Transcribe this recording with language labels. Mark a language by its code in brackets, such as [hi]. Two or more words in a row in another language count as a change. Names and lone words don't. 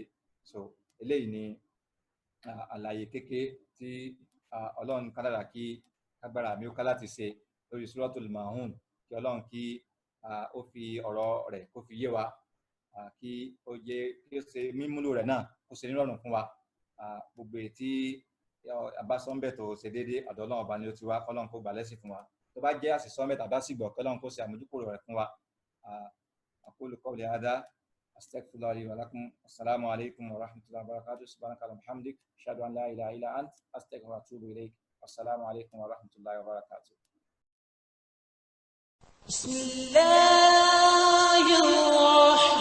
[yo] So eléyìí ni àlàyé kékeré tí Ọlọ́run kádàrá kí agbára mi ó ká láti ṣe lórí Suratul Maun kí Ọlọ́run kí ó fi ọ̀rọ̀ rẹ̀ kó fi yé wa kí ó ṣe mímúlò rẹ̀ náà kó ṣe nírọ̀rùn fún wa gbogbo ètí abásọ́nbẹ̀ tó ṣe déédéé ọ̀dọ̀ Ọlọ́run ọba ni ó ti wá kọ́lọ́run kó gbà lẹ́sìn fún wa tó bá jẹ́ àṣìṣọ́nbẹ̀ tàbí àṣìgbọ̀ kọ́lọ́run kó ṣe àmójúkúrò rẹ̀ fún wa. [ar] أقول قولي هذا أستغفر الله لي ولكم. السلام عليكم ورحمة الله وبركاته. سبحانك وبحمدك أشهد أن لا إله إلا أنت أستغفرك وأتوب إليك. السلام عليكم ورحمة الله وبركاته. بسم الله الرحمن الرحيم.